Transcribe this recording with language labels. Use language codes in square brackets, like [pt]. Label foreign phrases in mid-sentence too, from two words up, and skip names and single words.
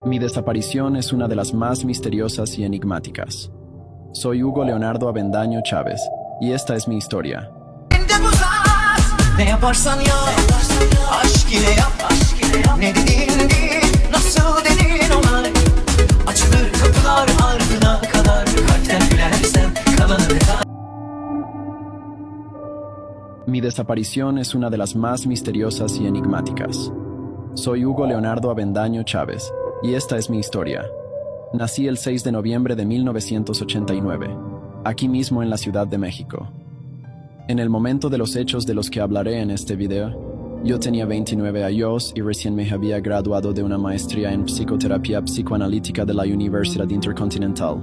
[es] Mi desaparición es una de las más misteriosas y enigmáticas. Soy Hugo Leonardo Avendaño Chávez, y esta es mi historia. [tr] Ne yaparsan yap, aşk ile yap, ne dediğin değil, nasıl dedin ona. Açılır kapılar ardına kadar, kalpten gülersen kalanı da. [es] Mi desaparición es una de las más misteriosas y enigmáticas. Soy Hugo Leonardo Avendaño Chávez, y esta es mi historia. Nací el 6 de noviembre de 1989, aquí mismo en la Ciudad de México. En el momento de los hechos de los que hablaré en este video, yo tenía 29 años y recién me había graduado de una maestría en psicoterapia psicoanalítica de la Universidad Intercontinental.